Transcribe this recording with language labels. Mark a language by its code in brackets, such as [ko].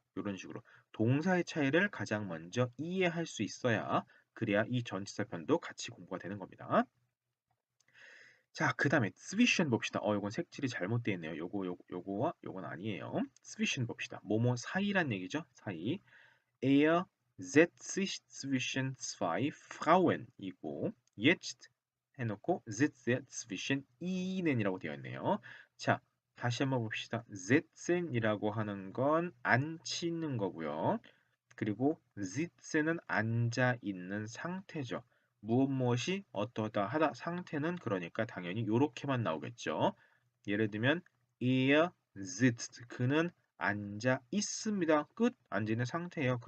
[ko] 이런 식으로 동사의 차이를 가장 먼저 이해할 수 있어야 그래야 이 전치사 편도 같이 공부가 되는 겁니다. 자, 그 다음에 zwischen 봅시다. 요건 색칠이 잘못되어 있네요. 요거와 요건 아니에요. zwischen 봅시다. 뭐뭐 사이란 얘기죠. 사이. [de] Er setzt sich zwischen zwei Frauen이고 jetzt [ko] 해놓고 [de] sitzt er zwischen ihnen이라고 되어 있네요. [ko] 자, 다시 한번 봅시다. sitzen이라고 하는 건 앉히는 거고요. 그리고 sitz는 앉아 있는 상태죠. 무엇이 어떠다 하다 상태는 그러니까 당연히 요렇게만 나오겠죠. 예를 들면 [de] er sitzt [ko] 그는 앉아 있습니다. 끝. 앉아 있는 상태예요.